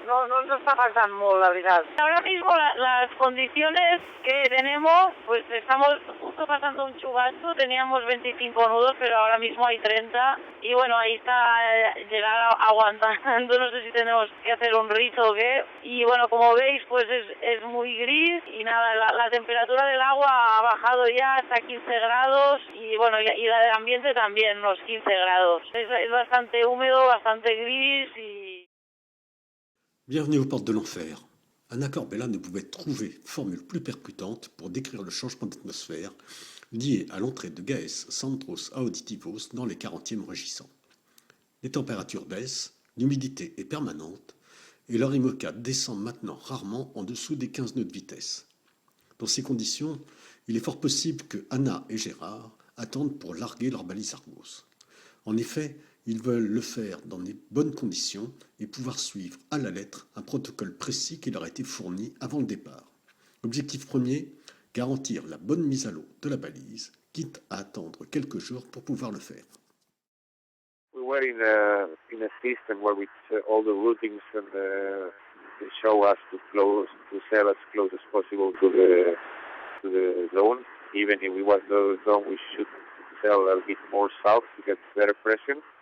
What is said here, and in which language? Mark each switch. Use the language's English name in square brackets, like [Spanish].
[Spanish] No nos está faltando molt, la verdad. Ahora mismo las condiciones que tenemos, pues estamos justo pasando un chubasco, teníamos 25 nudos, pero ahora mismo hay 30 y bueno, ahí está llegar aguantando, no sé si tenemos que hacer un rizo o qué. Y bueno, como veis, pues es muy gris y nada, la temperatura del agua ha bajado ya hasta 15 grados y bueno, y la del ambiente también, unos 15 grados. Es bastante húmedo, bastante gris y... [French] Bienvenue aux portes de l'enfer. Anna Korbela ne pouvait trouver formule plus percutante pour décrire le changement d'atmosphère lié à l'entrée de Gaes Centros Auditivos dans les 40e régissants. Les températures baissent, l'humidité est permanente et leur IMOCA descend maintenant rarement en dessous des 15 nœuds de vitesse. Dans ces conditions, il est fort possible que Anna et Gérard attendent pour larguer leur balise Argos. En effet, ils veulent le faire dans des bonnes conditions et pouvoir suivre à la lettre un protocole précis qui leur a été fourni avant le départ. Objectif premier, garantir la bonne mise à l'eau de la balise, quitte à attendre quelques jours pour pouvoir le faire. [English] We were in a system where we all the routings and they show us to sail as close as possible to the zone. Even if we was the zone, we should sail a bit more south to get better pressure.